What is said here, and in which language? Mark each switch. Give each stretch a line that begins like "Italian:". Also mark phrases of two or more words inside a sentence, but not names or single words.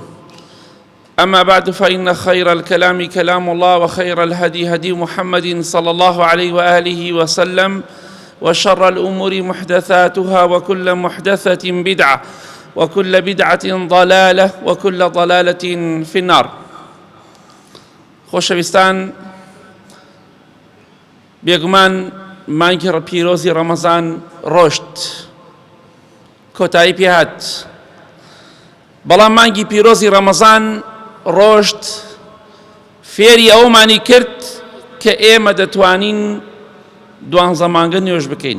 Arabic: أما بعد، فإن خير الكلام كلام الله، وخير الهدي هدي محمد صلى الله عليه وآله وسلم، وشر الأمور محدثاتها، وكل محدثة بدعة، وكل بدعة ضلالة، وكل ضلالة في النار.
Central Kurdish: خۆشەویستان، بێگومان مانگی پیرۆزی ڕەمەزان ڕۆشت، کۆتایی پێهات، بەڵام مانگی پیرۆزی ڕەمەزان ڕۆشت فێری ئەومانی کرد کە ئێمە دەتوانین 12 مانگە نوێژ بکەین.